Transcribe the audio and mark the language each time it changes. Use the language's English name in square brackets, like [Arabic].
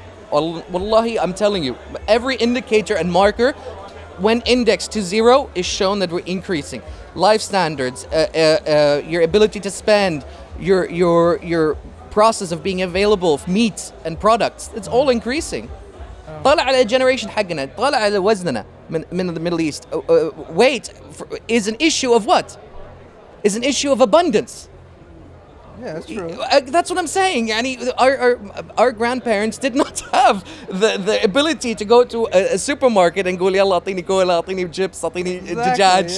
[English] Wallahi, I'm telling you, every indicator and marker, when indexed to zero, is shown that we're increasing. Life standards, your ability to spend, your process of being available of meat and products, it's all increasing. [Arabic] طالع على [English] generation [Arabic] حقنا، طالع على وزننا من [English] the Middle East. Weight is an issue of what? Is an issue of abundance. Yeah, that's true. That's what I'm saying. [Arabic] يعني [English] our grandparents did not have the ability to go to a supermarket and [Arabic] يقول يلا أعطيني كولا أعطيني [English] chips [Arabic] أعطيني دجاج.